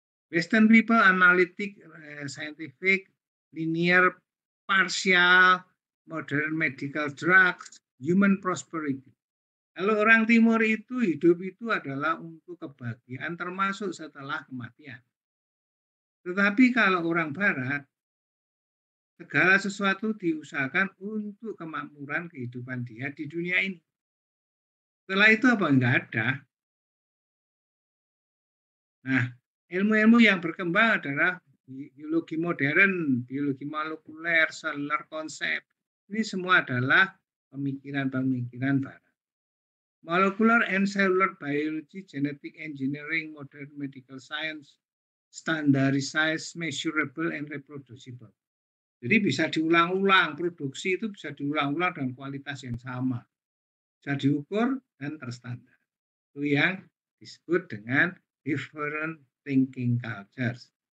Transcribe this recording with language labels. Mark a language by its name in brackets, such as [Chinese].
[English] Western people analytic, scientific, linear, partial, modern medical drugs, human prosperity. [Indonesian] Kalau orang timur itu hidup itu adalah untuk kebahagiaan termasuk setelah kematian. Tetapi kalau orang barat, segala sesuatu diusahakan untuk kemakmuran kehidupan dia di dunia ini. Setelah itu apa? Enggak ada. Nah, ilmu-ilmu yang berkembang adalah biologi modern, biologi molekuler, seluler konsep. Ini semua adalah pemikiran-pemikiran barat. [English] Molecular and cellular biology, genetic engineering, modern medical science, standardized, measurable, and reproducible. [Indonesian] Jadi bisa diulang-ulang, produksi itu bisa diulang-ulang dengan kualitas yang sama. Bisa diukur dan terstandar. Itu yang disebut dengan different thinking cultures.